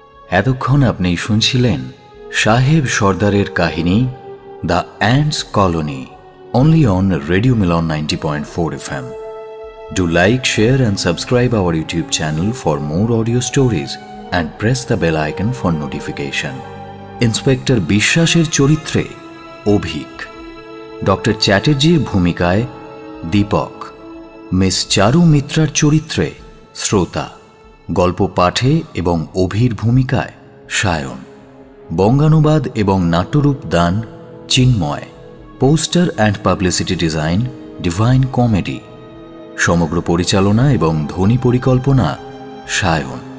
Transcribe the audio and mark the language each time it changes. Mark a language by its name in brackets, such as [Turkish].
[Bangla] এতক্ষণ আপনি শুনছিলেন সাহেব সর্দারের কাহিনী the ants colony, [English] only on Radio Milan 90.4 FM. Do like, share and subscribe our YouTube channel for more audio stories and press the bell icon for notification. [Bangla] Inspector বিশ্বাসের চরিত্রে Abhik, doctor চ্যাটার্জির ভূমিকায় Dipak, miss চারু মিত্রার চরিত্রে শ্রোতা, গল্প পাঠে এবং অভির ভূমিকায় সায়ন, বঙ্গানুবাদ এবং নাট্যরূপ দান চিন্ময়, poster and publicity design divine comedy, সমগ্র পরিচালনা এবং ধ্বনি পরিকল্পনা সায়ন।